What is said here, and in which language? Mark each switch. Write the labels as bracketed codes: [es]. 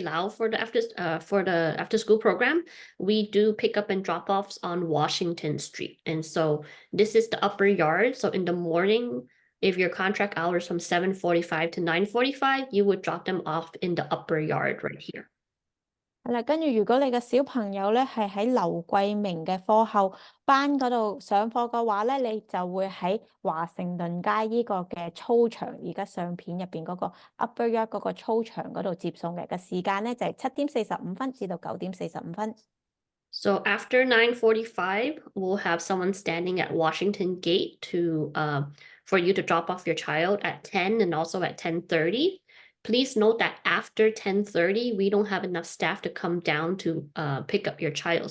[en] Lau for the after school program, we do pick up and drop offs on Washington Street. And so this is the upper yard. So in the morning, if your contract hours from 7:45 to 9:45, you would drop them off in the upper yard right here. [yue] 係啦，跟住如果你嘅小朋友咧係喺劉桂明嘅課後班嗰度上課嘅話咧，你就會喺華盛頓街呢個嘅操場，而家相片入邊嗰個 Upper Yard 嗰個操場嗰度接送嘅時間咧就係7:45至到9:45。 [en] So after 9:45, we'll have someone standing at Washington Gate for you to drop off your child at 10 and also at 10:30. Please note that after 10:30, we don't have enough staff to come down to pick up your child.